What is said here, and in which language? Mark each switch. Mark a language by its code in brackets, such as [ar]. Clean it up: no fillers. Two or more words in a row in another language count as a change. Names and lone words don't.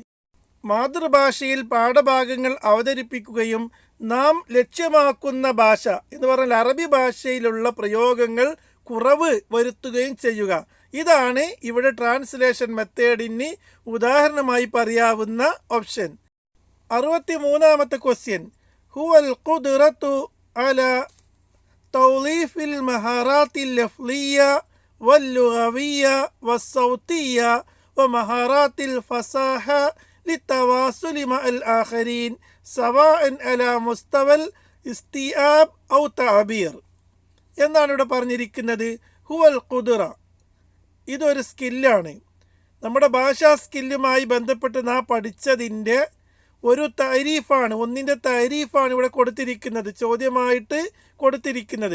[ml] മാതൃഭാഷയിൽ പാഠഭാഗങ്ങൾ അവതരിപ്പിക്കുകയും നാം ലക്ഷ്യമാക്കുന്ന ഭാഷ എന്ന് പറഞ്ഞാൽ അറബി ഭാഷയിലുള്ള പ്രയോഗങ്ങൾ കുറവ് വരുത്തുകയും ചെയ്യുക. ഇതാണ് ഇവിടെ [en] translation method [ml] ഉദാഹരണമായി പറയാവുന്ന ഓപ്ഷൻ. 63ാമത്തെ ക്വസ്റ്റ്യൻ. [ar] هو القدرة على توظيف المهارات اللفظية واللغوية والصوتية ومهارات الفصاحة للتواصل مع الآخرين سواء على مستوى استيعاب أو تعبير [ml] എന്നാണ് ഇവിടെ പറഞ്ഞിരിക്കുന്നത്. [ar] هو القدرة, [ml] ഇതൊരു സ്കില്ലാണ്. നമ്മുടെ ഭാഷാ സ്കില്ലുമായി ബന്ധപ്പെട്ട് നാം പഠിച്ചതിൻ്റെ ഒരു തരീഫാണ്, ഒന്നിൻ്റെ തരീഫാണ് ഇവിടെ കൊടുത്തിരിക്കുന്നത്, ചോദ്യമായിട്ട് കൊടുത്തിരിക്കുന്നത്.